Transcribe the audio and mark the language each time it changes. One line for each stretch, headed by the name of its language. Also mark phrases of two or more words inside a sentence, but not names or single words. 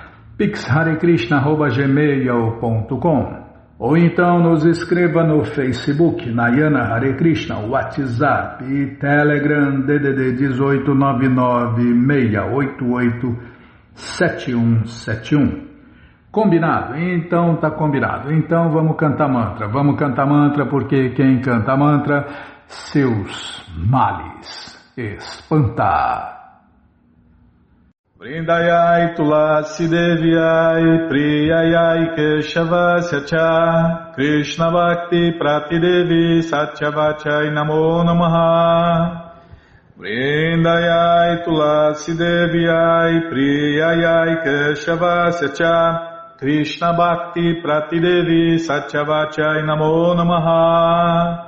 Portuguese: pixharekrishna@gmail.com ou então nos escreva no Facebook, Nayana Hare Krishna, WhatsApp e Telegram DDD 18996887171. Combinado? Então tá combinado. Então vamos cantar mantra. Vamos cantar mantra porque quem canta mantra, seus males espanta.
Sanskrit: वृन्दायै तुलसी देव्यै प्रियायै केशवस्य च कृष्ण भक्ति प्रतिदेवी सत्यवचै नमो नमः. वृन्दायै तुलसी देव्यै प्रियायै केशवस्य च कृष्ण भक्ति प्रतिदेवी सत्यवचै नमो नमः.